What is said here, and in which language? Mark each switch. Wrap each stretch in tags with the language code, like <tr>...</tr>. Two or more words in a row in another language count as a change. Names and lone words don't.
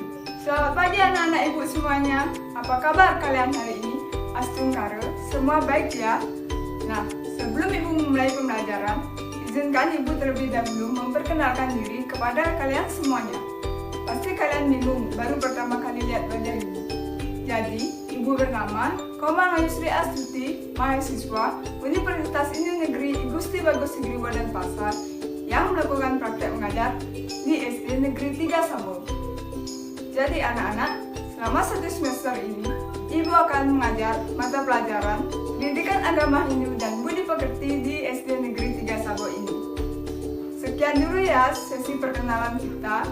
<id>Selamat pagi anak-anak ibu semuanya. Apa kabar kalian hari ini? Astungkara, semua baik ya? Nah, sebelum ibu memulai pembelajaran, izinkan ibu terlebih dahulu memperkenalkan diri kepada kalian semuanya. Pasti kalian bingung, baru pertama kali lihat wajah ibu. Jadi, ibu bernama Komang Ayusri Astuti, mahasiswa Universitas Indian Negeri Igusti Bagus Sigriwo Denpasar yang melakukan praktek mengajar di SD Negeri 3 Sabo. Jadi anak-anak, selama 1 semester ini, ibu akan mengajar mata pelajaran Pendidikan Agama Hindu dan Budi Pekerti di SD Negeri 3 Sabo ini. Sekian dulu ya sesi perkenalan kita.</id>